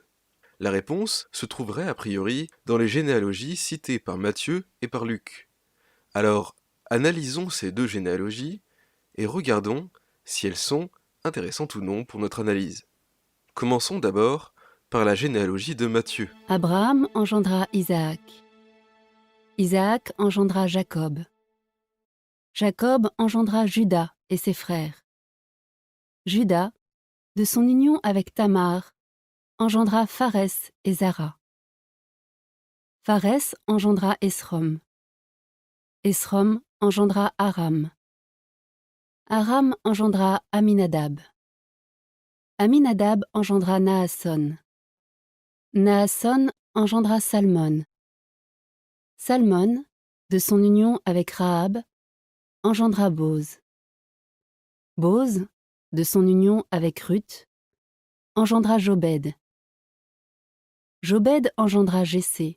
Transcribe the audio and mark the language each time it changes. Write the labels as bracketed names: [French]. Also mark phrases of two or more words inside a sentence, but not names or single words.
[French] La réponse se trouverait a priori dans les généalogies citées par Matthieu et par Luc. Alors, analysons ces deux généalogies et regardons si elles sont intéressantes ou non pour notre analyse. Commençons d'abord par la généalogie de Matthieu. Abraham engendra Isaac. Isaac engendra Jacob. Jacob engendra Juda et ses frères. Juda, de son union avec Tamar, engendra Pharès et Zara. Pharès engendra Esrom. Esrom engendra Aram. Aram engendra Aminadab. Aminadab engendra Naasson. Naasson engendra Salmon. Salmon, de son union avec Rahab, engendra Boz. Boz, de son union avec Ruth, engendra Jobed. Jobed engendra Jessé.